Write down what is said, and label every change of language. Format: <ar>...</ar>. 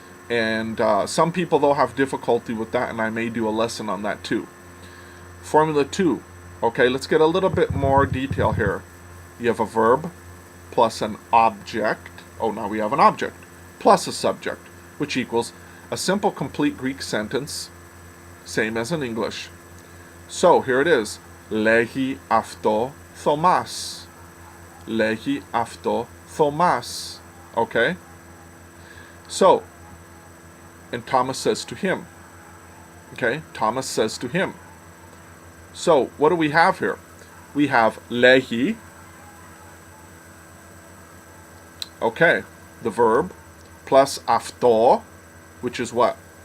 <en>And some people, though, have difficulty with that, and I may do a lesson on that too. Formula 2. Okay, let's get a little bit more detail here. You have a verb plus an object. Oh, now we have an object plus a subject, which equals a simple, complete Greek sentence, same as in English. So here it is.</en> <el>Λέγει αυτό Thomas. Λέγει αυτό Thomas.</el> <en>Okay? So, and Thomas says to him. Okay? Thomas says to him. So, what do we have here? We have λέγει. Okay, the verb, plus αυτό, which is what?</en>